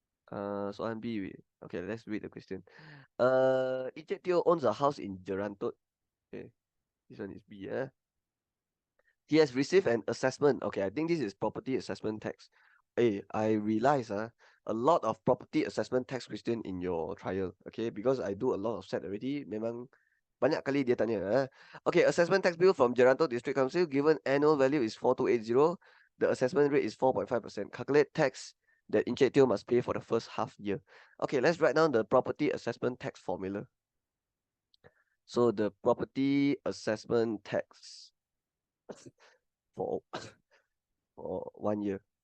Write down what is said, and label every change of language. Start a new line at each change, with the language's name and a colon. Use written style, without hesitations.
Malay: Soalan
English: B. Okay, let's read the question. Ijek Teo owns a house in Jerantot. Okay, this one is B. He has received an assessment. Okay, I think this is property assessment tax. Hey, I realize a lot of property assessment tax question in your trial. Okay, because I do a lot of set already.
Malay: Memang banyak kali dia tanya.
English: Okay, assessment tax bill from Geranto District Council given annual value is 4280. The assessment rate is 4.5%. Calculate tax that Encik Teo must pay for the first half year. Okay, let's write down the property assessment tax formula. So the property assessment tax for for 1 year.